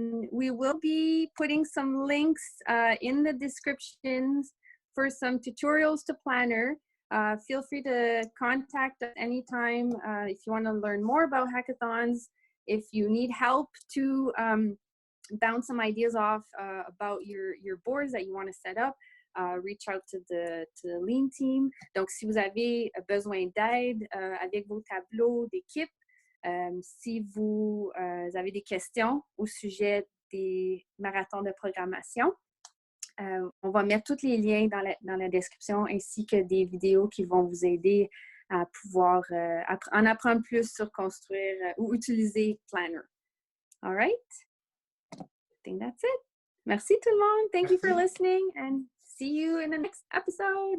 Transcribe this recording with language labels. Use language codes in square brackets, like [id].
[en] We will be putting some links in the descriptions for some tutorials to Planner. Feel free to contact us anytime if you want to learn more about hackathons. If you need help to bounce some ideas off about your boards that you want to set up, reach out to the Lean team. [fr] Donc, si vous avez besoin d'aide avec vos tableaux d'équipe, si vous avez des questions au sujet des marathons de programmation, on va mettre tous les liens dans la description ainsi que des vidéos qui vont vous aider à pouvoir en apprendre plus sur construire ou utiliser Planner. [en] All right? I think that's it. [fr] Merci tout le monde. [en] Thank you for listening and see you in the next episode.